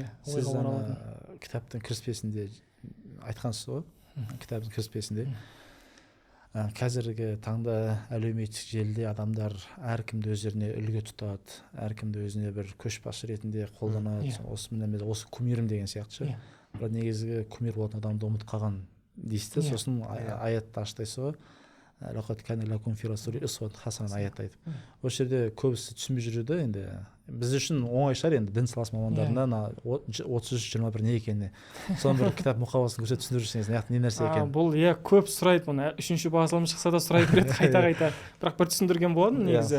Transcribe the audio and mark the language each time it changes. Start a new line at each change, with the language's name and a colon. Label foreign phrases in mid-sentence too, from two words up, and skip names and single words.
Kazakh: Сіз кітаптың кіріспесінде айтқансыз ғой, кітаптың кіріспесінде қазіргі таңда әлеуметтік желіде адамдар әркімді өздеріне үлгі тұтады, әркімді өзіне бір көшбасшы ретінде қолданады. Осы кумирім деген сияқты. Бірақ негізгі кумир болатын адамды ұмытып қалған дейсіз. Сосын аятты аштайсыз ғой.
Arabic: لقد كان لكم في رسول الله أسوة حسنة
Kazakh: аятты айтып. Осы жерде көбісі түсінбей жүреді енді. Біз үшін оңай шығар енді дін саласы мамандарына 33-21 не екеніне. Соны бір кітап мұқабасын көрсетіп түсіндіріп жүрсеңіз, не нәрсе екен. Бұл көп сұрайды бұны. Үшінші басылым шықса да сұрай береді қайта-қайта. Бірақ бір түсіндірген болатын негізі.